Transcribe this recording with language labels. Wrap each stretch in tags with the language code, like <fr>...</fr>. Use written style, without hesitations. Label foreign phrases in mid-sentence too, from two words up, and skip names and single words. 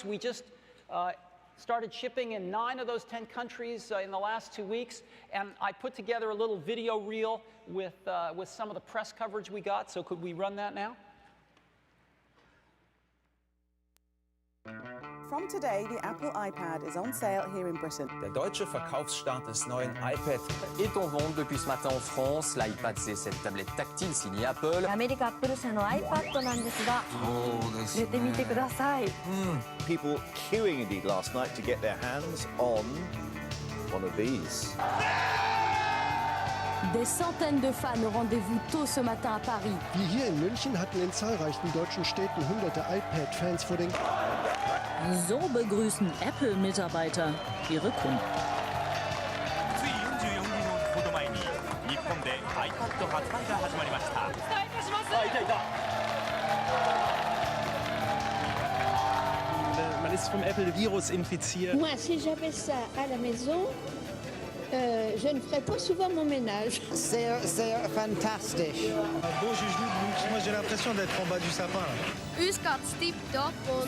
<en>We just started shipping in 9 of those 10 countries in the last 2 weeks. And I put together a little video reel with some of the press coverage we got. So could we run that now? From today, the Apple iPad is on sale here in Britain.</en> <de>Der deutsche Verkaufsstart des neuen iPad</de> <fr>est en vente depuis ce matin en France. L'iPad, c'est cette tablette tactile signée Apple.</fr> <ja>アメリカアップル社の iPad なんですが、入れてみてください。</ja> <en>People queuing indeed last night to get their hands on one of these.</en> <fr>Des centaines de fans au rendez-vous tôt ce matin à Paris.</fr> <de>Wie hier in München hatten in zahlreichen deutschen Städten hunderte iPad-Fans vor den... So begrüßen Apple-Mitarbeiter ihre Kunden.</de> <ja>つい44分ほど前に日本で iPad 発売が始まりました。お伝えいたします。いた。</ja> <de>Man ist vom Apple-Virus infiziert.</de> <fr>Moi, si j'avais ça à la maison, je ne ferais pas souvent mon ménage. C'est fantastique. Bon, moi j'ai l'impression d'être en bas du sapin.</fr> <de>Uns geht's tipptopp und</de>